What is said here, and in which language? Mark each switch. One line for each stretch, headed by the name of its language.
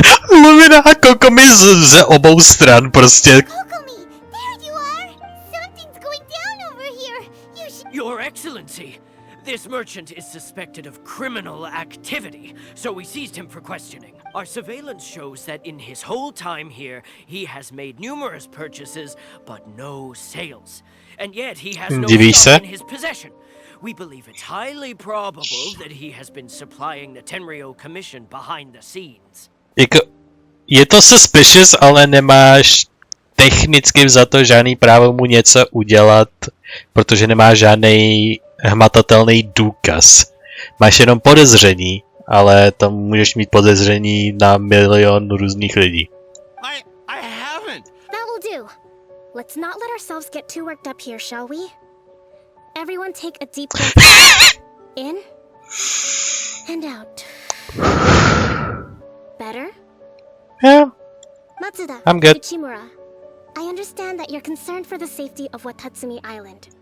Czech: Lumina a Kokomi ze obou stran prostě.
English: Kokomi, there you are! Something's going down over here. You should... Your Excellency, this merchant is suspected of criminal activity, so we seized him for questioning. Our surveillance shows that in his whole time here, he has made numerous purchases, but no sales. And yet he has no stock in his possession. We believe it's highly probable that he has been supplying the Tenryo Commission behind the scenes.
Czech: Je to suspicious, ale nemáš technicky vzato žádný právo mu něco udělat, protože nemáš žádný hmatatelný důkaz. Máš jenom podezření, ale tam můžeš mít podezření na milion různých lidí.
English: I haven't! That will do. Let's not let ourselves get too worked up here, shall we? Everyone take a deep breath. In and out. Better? Yeah, Matsuda, I'm good. Ichimura, I understand that you're concerned for the safety of Watatsumi Island.